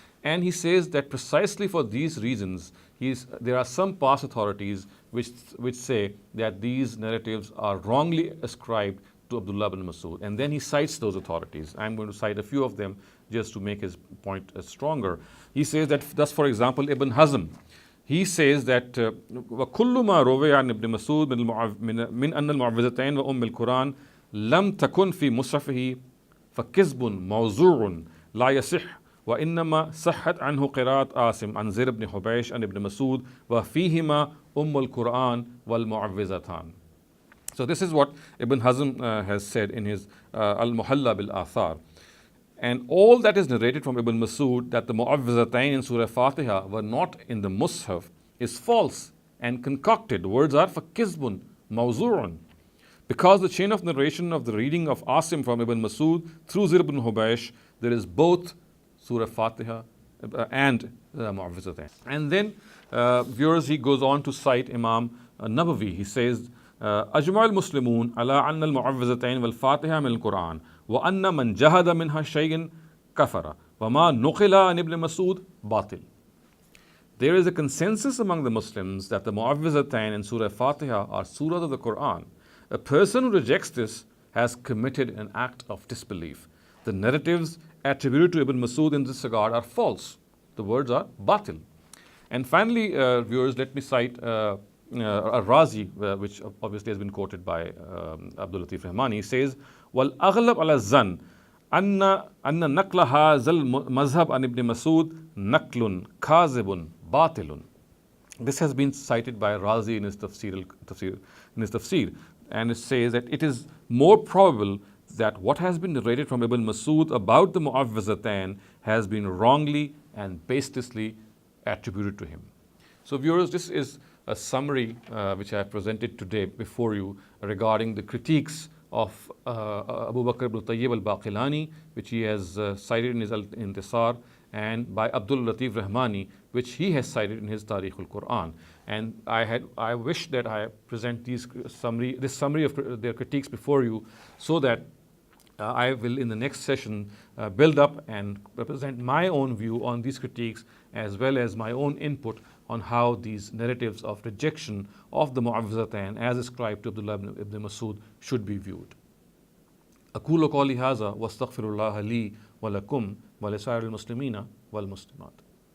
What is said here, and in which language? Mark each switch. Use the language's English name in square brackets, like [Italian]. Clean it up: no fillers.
[English] And he says that precisely for these reasons, there are some past authorities which say that these narratives are wrongly ascribed to Abdullah ibn Masud. And then he cites those authorities. I'm going to cite a few of them just to make his point stronger. He says that, thus, for example, Ibn Hazm, he says that [Arabic] وَكُلُّ مَا رُوِيَ عَنْ ابن مسعود من أن المعوذتين وأم القرآن لم تكن في مصحفه فكذب موضوع لا يصح وإنما صحت عنه قراءة عاصم عن زر بن حبيش عن ابن مسعود وفيهما أم القرآن والمعوذتان. [English] So this is what Ibn Hazm has said in his Al-Muhalla bil-Athar. And all that is narrated from Ibn Masud that the Muawwidhatayn in Surah Fatiha were not in the mushaf is false and concocted. The words are fakizbun, mawzu'un. Because the chain of narration of the reading of Asim from Ibn Masud through Zir ibn Hubaysh, there is both Surah Fatiha and Muawwidhatayn. And then, viewers, he goes on to cite Imam Nawawi. He says, [Arabic] أجمع المسلمون على أن المعوذتين والفاتحة من القرآن وأن من جهد منها شيء كفر وما نقل عن ابن مسعود باطل. [English] There is a consensus among the Muslims that the Muawwidhatayn and Surah Fatiha are surahs of the Qur'an. A person who rejects this has committed an act of disbelief. The narratives attributed to Ibn Masud in this regard are false. The words are batil. And finally, viewers, let me cite Razi, which obviously has been quoted by Abdul Latif Rahmani. He says, [Arabic] وَالْأَغْلَبْ عَلَى الظَّنِّ أَنَّ نَقْلَ هَذَا الْمَذْهَبِ عَنْ ابن مسعود نَقْلٌ كَاذِبٌ باطل. [English] This has been cited by Razi in his tafsir, and it says that it is more probable that what has been narrated from Ibn Masud about the Muawwidhatayn has been wrongly and baselessly attributed to him. So viewers, this is a summary which I have presented today before you regarding the critiques of Abu Bakr ibn Tayyib al-Baqilani, which he has cited in his Al-Intisar, and by Abdul Latif Rahmani, which he has cited in his Tarikh al-Qur'an. And I wish that I present this summary of their critiques before you, so that I will in the next session build up and represent my own view on these critiques, as well as my own input on how these narratives of rejection of the Muawwidhatayn as ascribed to Abdullah ibn Masud should be viewed. [Arabic] أقول قولي هذا واستغفر الله لي ولكم ولسائر المسلمين والمسلمات.